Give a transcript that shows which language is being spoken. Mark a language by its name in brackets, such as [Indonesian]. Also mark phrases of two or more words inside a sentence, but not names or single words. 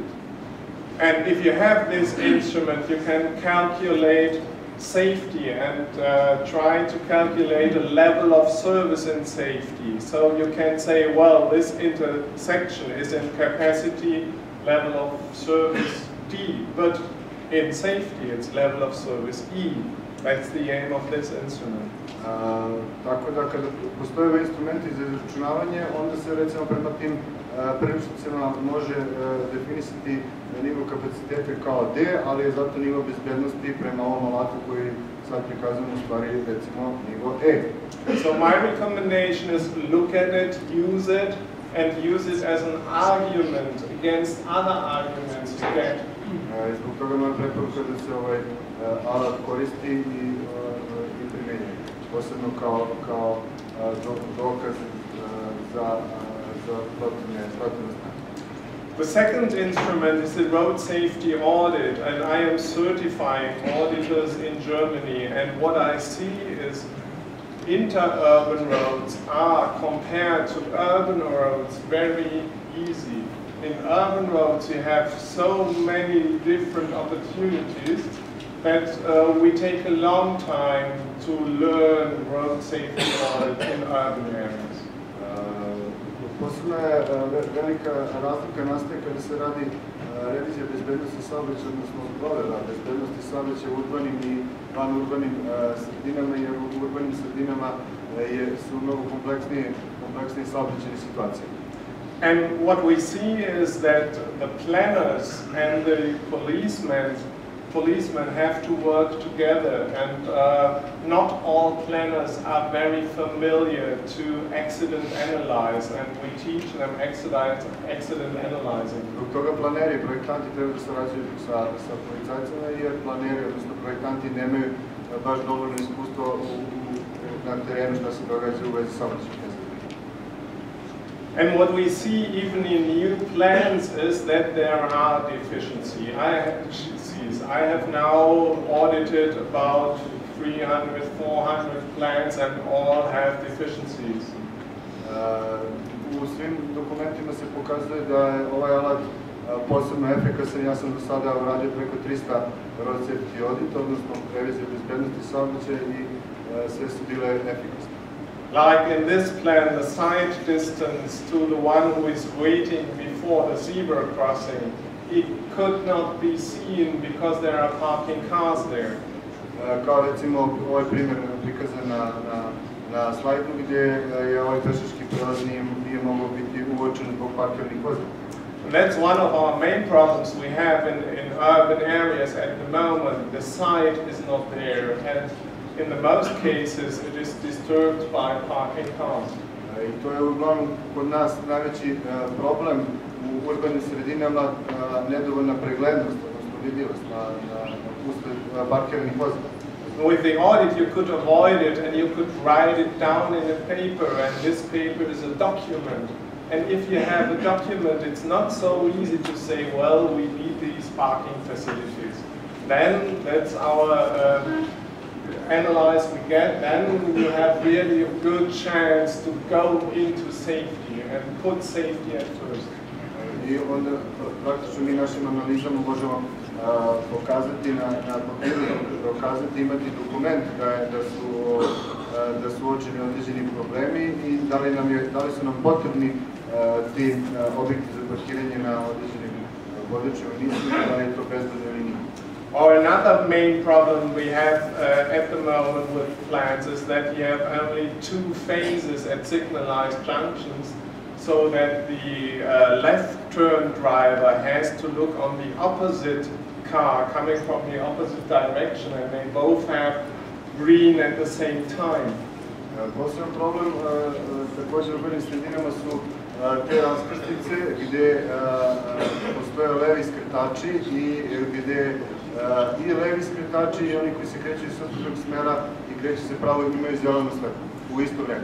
[English] And if you have this instrument, you can calculate safety and try to calculate a level of service and safety. So you can say, well, this intersection is in capacity level of service D, but in safety it's level of service E. That's the aim of this instrument. [Serbian] Tako da kada postoje instrumenti za izračunavanje, onda se recimo prema tim priručnicima može definisati nivo kapaciteta kao D, ali je zato nivo bezbednosti prema ovom alatu koji sad prikazujemo u stvari recimo nivo E. [English] So my recommendation is look at it, use it, and use it as an argument against other arguments you get. [Serbian] Zbog toga moja preporuka da se ovaj alat koristi i primenjuje, posebno kao dokaz za protivne strane. [English] The second instrument is the road safety audit, and I am certifying auditors in Germany, and what I see is interurban roads are, compared to urban roads, very easy. In urban roads you have so many different opportunities that we take a long time to learn road safety audit in urban areas. [Serbian] Posebno je velika razlika nastaje kada se radi revizija bezbednosti saobraćaja, odnosno provera bezbednosti saobraćaja u urbanim i vanurbanim sredinama, jer u urbanim sredinama su mnogo kompleksnije saobraćajne situacije. [English] And what we see is that the planners and the policemen have to work together, and not all planners are very familiar to accident analyze, and we teach them accident analyzing. [Serbian] Zbog toga planeri i projektanti treba da sarađuju sa policajcima, jer planeri, odnosno projektanti, nemaju baš dovoljno iskustvo na terenu šta se događa u vezi saobraćajnih nezgoda. [English] And what we see even in new plans is that there are deficiencies. I have now audited about 300, 400 plans, and all have deficiencies. [Serbian] U svim dokumentima se pokazuje da je ovaj alat posebno efikasan. Ja sam do sada uradio preko 300 [English] road safety audit, [Serbian] odnosno revizije bezbednosti saobraćaja, i sve su bile efikasne. [English] Like in this plan, the side distance to the one who is waiting before the zebra crossing, it could not be seen because there are parking cars there. [Serbian] Kao recimo ovaj primjer prikazan na slajdu gdje je ovaj pešački prelaz nije mogao biti uočen zbog parkirnih vozila. [English] That's one of our main problems we have in urban areas at the moment. The site is not there, and in the most cases it is disturbed by parking cars. [Serbian] I to je uglavnom kod nas najveći problem u urbanim sredinama, nedovoljna preglednost, odnosno vidljivost usred parkiranih vozila. [English] With the audit you could avoid it, and you could write it down in a paper, and this paper is a document. And if you have a document, it's not so easy to say, well, we need these parking facilities. Then that's our analyze we get, then you have really a good chance to go into safety and put safety at first. [Serbian] I onda praktično mi našim analizama možemo pokazati na papiru, dokazati, imati dokument da su uočeni određeni problemi i da li su nam potrebni ti objekti za parkiranje na određenim područjima, da li je to bezbedno ili nije. [English] Or another main problem we have at the moment with plans is that you have only 2 phases at signalized junctions, so that the left turn driver has to look on the opposite car coming from the opposite direction, and they both have green at the same time. [Serbian] Poseban problem također u urbanim sredinama su te raskrsnice gdje postoje levi skretači i gdje i levi skretači i oni koji se kreću iz suprotnog smjera i kreću se pravo i imaju zeleno svetlo u isto vrijeme.